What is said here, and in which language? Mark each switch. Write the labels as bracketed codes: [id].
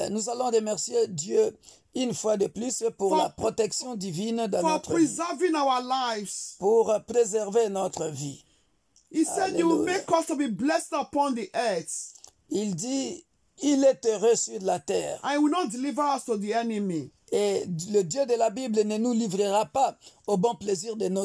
[fr] Nous allons remercier Dieu une fois de plus pour la protection divine de [en] For [fr] notre vie, [en] preserving our lives. [fr] pour préserver notre vie. [en] He said He will make us to be blessed upon the earth. [fr] Il dit, il est heureux sur la terre. [en] And He will not deliver us to the enemy. [fr] Et le Dieu de la Bible ne nous livrera pas au bon plaisir de nos